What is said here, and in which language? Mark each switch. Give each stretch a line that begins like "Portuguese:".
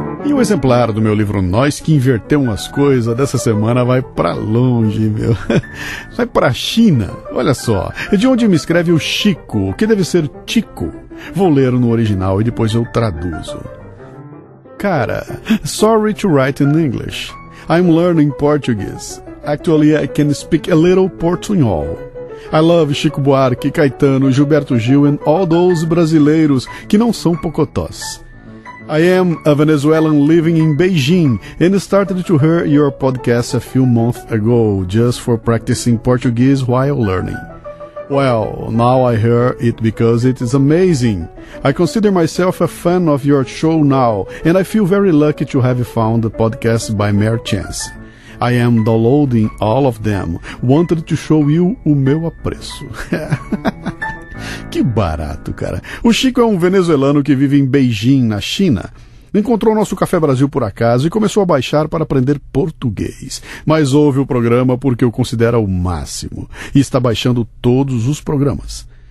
Portuguese: E o exemplar do meu livro Nós Que Invertemos as Coisas dessa semana vai pra longe, meu. Vai pra China. Olha só, de onde me escreve o Chico, que deve ser Chico. Vou ler no original e depois eu traduzo.
English: Cara, sorry to write in English. I'm learning Portuguese. Actually, I can speak a little Portuñol. I love Chico Buarque, Caetano, Gilberto Gil and all those brasileiros que não são pocotós. I am a Venezuelan living in Beijing and started to hear your podcast a few months ago just for practicing Portuguese while learning. Well, now I hear it because it is amazing. I consider myself a fan of your show now and I feel very lucky to have found the podcast by mere chance. I am downloading all of them. Wanted to show you
Portuguese: o meu apreço. Que barato, cara. O Chico é um venezuelano que vive em Beijing, na China. Encontrou nosso Café Brasil por acaso e começou a baixar para aprender português. Mas ouve o programa porque o considera o máximo. E está baixando todos os programas.